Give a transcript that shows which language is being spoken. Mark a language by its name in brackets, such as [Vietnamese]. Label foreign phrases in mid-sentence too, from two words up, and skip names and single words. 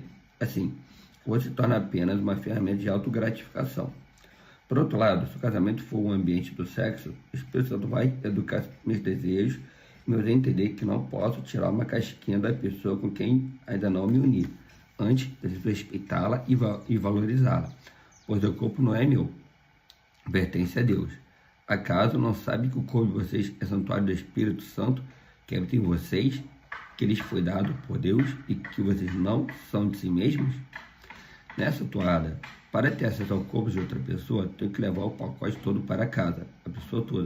[Portuguese] Assim, ou se torna apenas uma ferramenta de autogratificação. Por outro lado, se o casamento for um ambiente do sexo, o Espírito Santo vai educar meus desejos meu é entender que não posso tirar uma casquinha da pessoa com quem ainda não me uni, antes de respeitá-la e valorizá-la, pois o corpo não é meu, pertence a Deus. Acaso não sabe que o corpo de vocês é santuário do Espírito Santo, que habita em vocês, que lhes foi dado por Deus e que vocês não são de si mesmos? Nessa toada, para ter acesso ao corpo de outra pessoa, tenho que levar o pacote todo para casa, a pessoa toda.